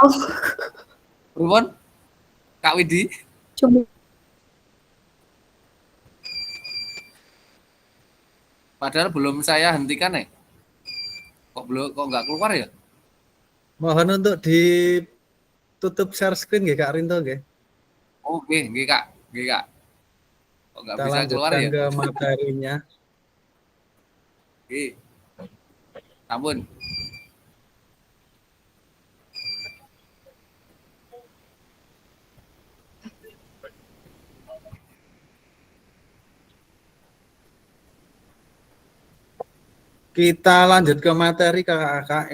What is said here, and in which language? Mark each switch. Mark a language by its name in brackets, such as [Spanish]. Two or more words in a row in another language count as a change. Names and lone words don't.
[Javanese] Pripun? Kak Widi? [Indonesian] Cuma Padahal belum saya hentikan nih. Kok nggak keluar ya? Mohon untuk ditutup share screen nggih Kak Rinto nggih. Oke, nggih Kak. Kok nggak Kita bisa keluar lanjutkan ya? ke materinya. Oke. Ampun. Kita lanjut ke materi kakak-kakak.